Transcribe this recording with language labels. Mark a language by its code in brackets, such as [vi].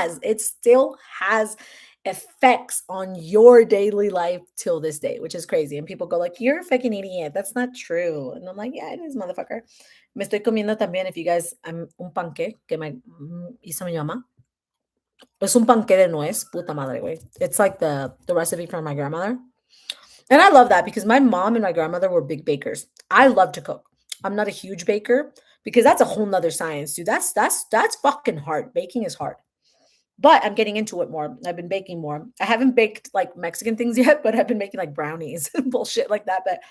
[en] It still has effects on your daily life till this day, which is crazy. And people go like, "You're a fucking idiot. That's not true." And I'm like, "Yeah, it is, motherfucker." [es] Me estoy comiendo también, [en] if you guys, [es] un panque que hizo mi mamá. Es un panque de nuez, puta madre, güey. [en] It's like the recipe from my grandmother. And I love that because my mom and my grandmother were big bakers. I love to cook. I'm not a huge baker because that's a whole nother science, dude. That's fucking hard. Baking is hard. But I'm getting into it more. I've been baking more. I haven't baked like Mexican things yet, but I've been making like brownies and bullshit like that.